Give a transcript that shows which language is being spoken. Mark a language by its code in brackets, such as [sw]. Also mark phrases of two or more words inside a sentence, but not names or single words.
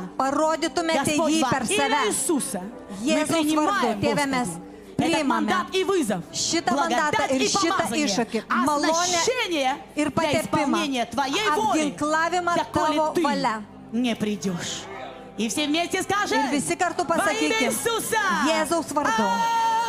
[lt] parodytumėte [ru] Господь, [lt] jį [ru] во [lt] per [ru] имя [lt] save. [ru] Иисуса мы [lt] Jėzaus vardu, [ru] принимаем, [lt] Tėve, mes [ru] Господи, этот [lt] priimame [ru] мандат и вызов, [lt] šitą mandatą [ru] благодать [lt] ir [ru] и [lt] šitą [ru] помазание, [lt] iššūkį, malonę [ru] оснащение [lt] ir [ru] для [lt] patepimą, [ru] исполнения Твоей воли, [lt] apginklavimą [ru] доколе [lt] tavo [ru] Ты [lt] valia. [ru] не придешь. И все вместе скажем [lt] Ir visi kartu [ru] во имя [lt] pasakykim [ru] Иисуса. [lt] Jėzaus vardu.